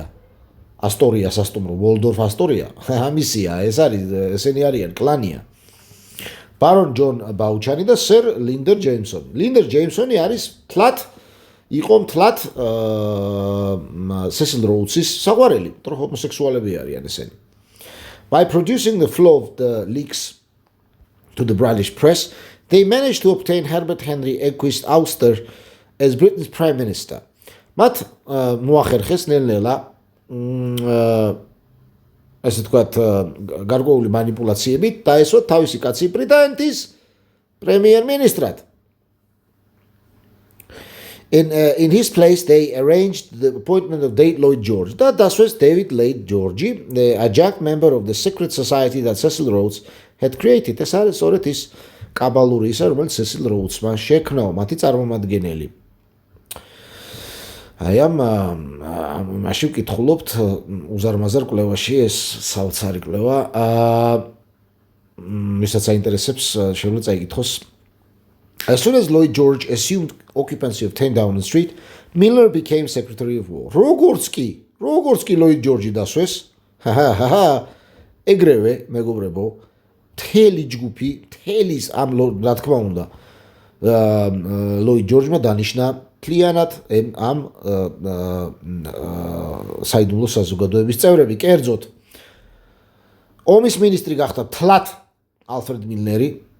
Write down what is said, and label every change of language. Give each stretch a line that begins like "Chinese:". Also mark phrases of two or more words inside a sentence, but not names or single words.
Georgian: ასტორია სასტუმრო, ვოლდორფ ასტორია. ამისია, ეს არის, ესენი არიან კლანია. ბარონ ჯონ ბაუჩანი და სერ ლინდერ ჯეიმსონი. ლინდერ ჯეიმსონი არის იყო მთლად სესილ როუდსის საყვარელი, თორე ჰომოსექსუალები არიან ესენი.
English: By producing the flow of the leaks to the British press, they managed to obtain Herbert Henry Equist Ouster as Britain's Prime Minister.
Georgian: მათ მოახერხეს ნელ-ნელა ასე თქვათ გარკვეული манипуляციებით დაესვათ თავისი კაცი ბრიტანეთის პრემიერ-მინისტრად.
English: In his place, they arranged the appointment of David Lloyd George.
Georgian: და დასვეს
English: David Lloyd George, the adjunct member of the secret society that Cecil Rhodes had created.
Georgian: ეს არის სწორედ ის კაბალური ისა, რომელიც Cecil Rhodes-მა შექმნა, მათი წარმომადგენელი. აი მაშინ ვკითხულობთ უზარმაზარ კვლევაში, ეს საოცარი კვლევა. ვისაც აინტერესებს, შეიძლება წაიკითხოს.
English: As soon as Lloyd George assumed occupancy of 10 Downing Street, Milner became Secretary of War.
Georgian: როგორც კი Lloyd George დასვეს, ეგრევე, მეგობრებო, მთელი ჯგუფი, მთელის ამ რა თქმა უნდა, Lloyd George-მა დანიშნა მთლიანად ამ საიდუმლო საზოგადოების წევრები, კერძოდ ომის მინისტრი გახდა თლად ალფრედ მილნერი,